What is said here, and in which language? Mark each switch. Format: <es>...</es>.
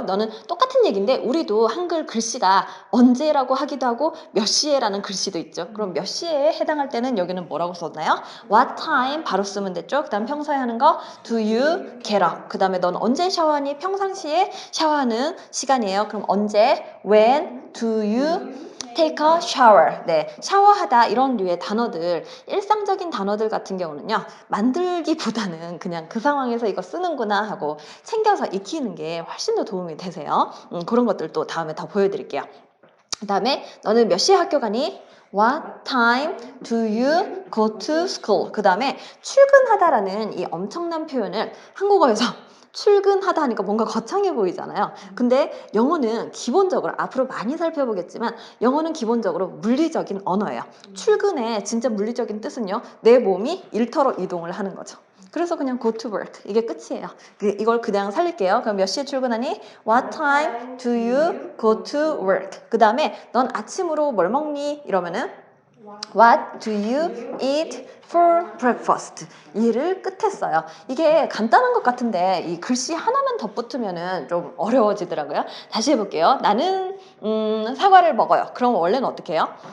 <ko>너는 똑같은 얘기인데 우리도 한글 글씨가 언제라고 하기도 하고 몇 시에라는 글씨도 있죠. 그럼 몇 시에 해당할 때는 여기는 뭐라고 썼나요?</ko> <en>what time</en> <ko>바로 쓰면 됐죠. 그 다음 평소에 하는 거</ko> <en>do you get up</en> <ko>그 다음에 넌 언제 샤워하니? 평상시에 샤워하는 시간이에요. 그럼 언제</ko> <en>when do you take a shower.</en> <ko>네, 샤워하다 이런 류의 단어들, 일상적인 단어들 같은 경우는요. 만들기보다는 그냥 그 상황에서 이거 쓰는구나 하고 챙겨서 익히는 게 훨씬 더 도움이 되세요. 그런 것들도 다음에 더 보여드릴게요. 그 다음에 너는 몇 시에 학교 가니?</ko> <en>What time do you go to school?</en> <ko>그 다음에 출근하다라는 이 엄청난 표현을 한국어에서 출근하다 하니까 뭔가 거창해 보이잖아요. 근데 영어는 기본적으로 앞으로 많이 살펴보겠지만 영어는 기본적으로 물리적인 언어예요. 출근의 진짜 물리적인 뜻은요. 내 몸이 일터로 이동을 하는 거죠. 그래서 그냥</ko> <en>go to work</en> <ko>이게 끝이에요. 이걸 그냥 살릴게요. 그럼 몇 시에 출근하니?</ko> <en>What time do you go to work?</en> <ko>그 다음에 넌 아침으로 뭘 먹니? 이러면은</ko> <en>What do you eat for breakfast?</en> <ko>이를 끝에 써요. 이게 간단한 것 같은데 이 글씨 하나만 덧붙으면은 좀 어려워지더라고요. 다시 해볼게요. 나는 사과를 먹어요. 그럼 원래는 어떻게 해요?</ko>